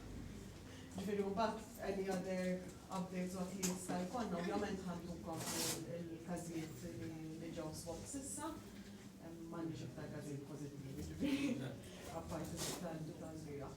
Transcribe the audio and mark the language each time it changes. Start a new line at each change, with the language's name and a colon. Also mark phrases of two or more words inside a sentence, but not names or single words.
Maltese: Ġifieri mbagħad
English: any other updates what
Maltese: jista' jkollna, ovvjament ħantukom il-każijiet li ġew swab s'issa, m'għandniex iktar każijiet pożittivi ġifieri apparti tal-bieraħ.